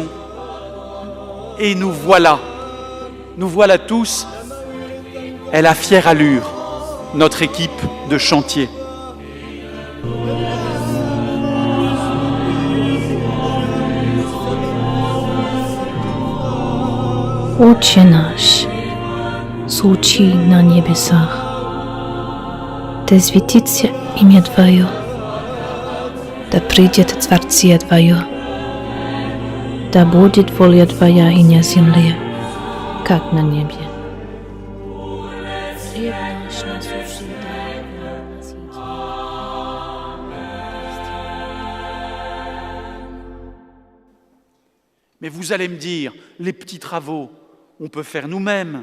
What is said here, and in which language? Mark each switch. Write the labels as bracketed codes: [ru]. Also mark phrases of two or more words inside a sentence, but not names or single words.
[fr] Et nous voilà tous, et la fière allure, notre équipe de chantier. [ru] Отче наш, сущий на небесах, да светится имя Твое, да придет Царствие Твое, да будет воля Твоя и на земле, как на небе. Хлеб наш насущный дай нам на сей день. [fr] Mais vous allez me dire, les petits travaux, on peut faire nous-mêmes.